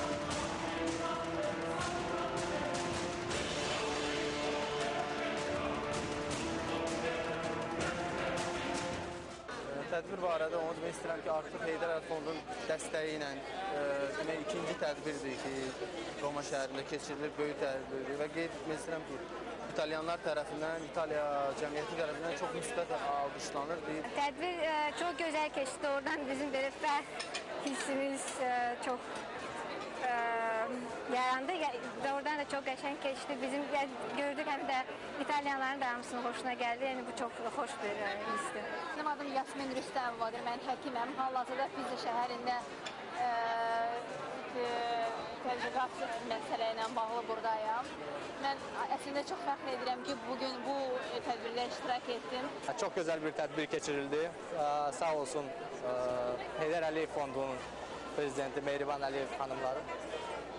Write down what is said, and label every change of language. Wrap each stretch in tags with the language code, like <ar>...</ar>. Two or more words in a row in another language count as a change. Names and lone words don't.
<az>Tədbir barədə onu demək istəyirəm ki, artıq Heydər Əliyev Fondunun dəstəyi ilə ikinci tədbirdir ki, Roma şəhərində keçirilir, böyük tədbirdir və qeyd etmək istəyirəm ki, İtalyanlar tərəfindən, İtaliya cəmiyyəti tərəfindən çox müsbət alqışlanır. Tədbir çox gözəl keçdi, oradan bizim belə fərq hissimiz çox yarandı. Oradan da çok qəşəng keçdi.</az> <tr>Bizim gördük hem de İtalyanların da hamısının hoşuna geldi. Yani bu çok hoş bir histir. Benim adım</tr> <az>Yasmin Rüstəmovadır. Mən həkiməm. Hal-hazırda Pizza şəhərində tədqiqat məsələ ilə bağlı buradayım. Mən əslində çox fəxr edirəm ki, bugün bu tədbirdə iştirak etdim.</az> <tr>Çok güzel bir</tr> <az>tədbir keçirildi. Sağ olsun Heydər Əliyev Fondunun prezidenti Mehriban Əliyev xanımları</az>